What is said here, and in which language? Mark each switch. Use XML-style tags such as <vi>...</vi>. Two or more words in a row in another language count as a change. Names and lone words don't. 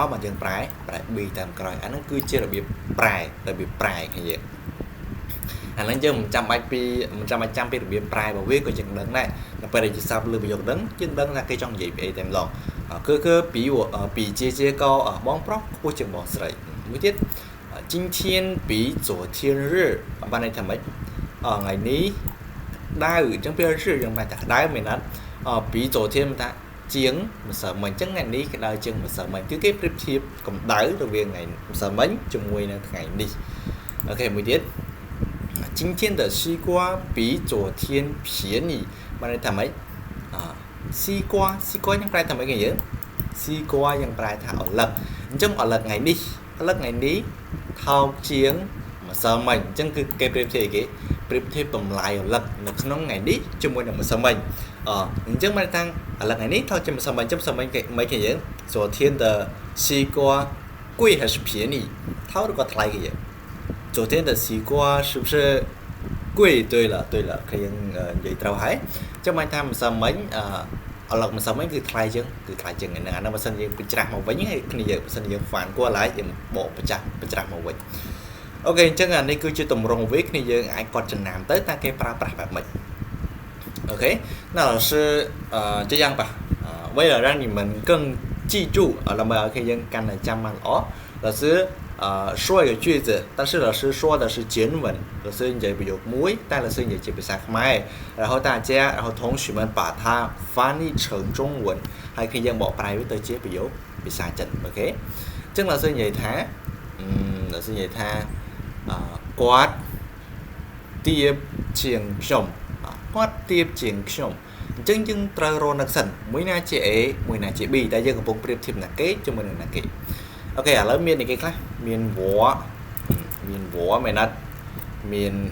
<km>មកយើងប្រែ B តាមក្រោយអាហ្នឹងគឺជារបៀបប្រែគ្នាយើងអាហ្នឹងយើងមិនចាំបាច់ចាំពីរបៀបប្រែរបស់វាក៏យើងដឹងដែរដល់ពេលដែលយើងសាប់លើប្រយោគហ្នឹងយើងដឹងថាគេចង់និយាយពីអីតែម្ដងគឺពីជាកោបងប្រុសខ្ពស់ជាងបងស្រីមួយទៀត</km> <zh>今天比昨天热</zh> <km>បានន័យថាម៉េចថ្ងៃនេះដៅអញ្ចឹង ពេល热យើងបានថាក្តៅមែនអត់ពី昨天មិនថាជាងម្សិលមិញអញ្ចឹងថ្ងៃនេះក្តៅជាងម្សិលមិញគឺគេប្រៀបធៀបកម្ដៅរវាងថ្ងៃម្សិលមិញជាមួយនឹងថ្ងៃនេះអូខេមួយទៀត</km> <zh>今天的西瓜比昨天便宜</zh> <km>បានន័យថាម៉េច西瓜យើងប្រែថាម៉េចគេយើង西瓜យើងប្រែថាឪឡឹកអញ្ចឹង ឪឡឹកថ្ងៃនេះថោកជាងម្សិលមិញអញ្ចឹងគឺគេប្រៀបធៀបគេប្រៀបធៀបតម្លៃឪឡឹកនៅក្នុងថ្ងៃនេះជាមួយនឹងម្សិលមិញអញ្ចឹងមកតាំងឪឡឹកថ្ងៃនេះថោកជាងម្សិលមិញម្សិលមិញគេមិនគេយើង</km> <zh>昨天的西瓜贵还是便宜</zh> <km>ថោកឬ ក៏ថ្លៃគេយើង</km> <zh>昨天的西瓜是不是贵对了</zh> <km>គេយើងនិយាយត្រូវហើយអញ្ចឹងមកថាម្សិលមិញឪឡឹកម្សិលមិញគឺថ្លៃជាងថ្ងៃហ្នឹងអានោះបើសិនយើងបញ្ច្រាស់មកវិញហើយ គ្នាយើងបើសិនយើងហ្វានគួរឡើយយើងបកបញ្ច្រាស់មកវិញអូខេអញ្ចឹងអានេះគឺជាទម្រង់វាគ្នាយើងអាចកត់ចំណាំ ទៅតែគេប្រើប្រាស់បែបម៉េចអូខេ</km> <zh>那老师这样吧为了让你们更记住</zh> <km>ដើម្បីឲ្យគេយើងកាន់តែចាំបានល្អ</km> <zh>老师说一个句子但是老师说的是简文老师</zh> <km>និយាយប្រយោគមួយតែ老师និយាយជាភាសាខ្មែរ</km> <zh>然后同学们把它翻译成中文</zh> <km>ហើយគ្នាយើងបកប្រែវាទៅជាប្រយោគភាសាចិនអូខេអញ្ចឹង老师និយាយថា គាត់ទៀបជាងខ្ញុំអញ្ចឹងយើងត្រូវរកនឹកសិនមួយណាជា A មួយណាជា B តែយើងកំពុងប្រៀបធៀបណាគេជាមួយនឹងណាគេអូខេឥឡូវមានគេខ្លះមានវមែនអត់មាន</km>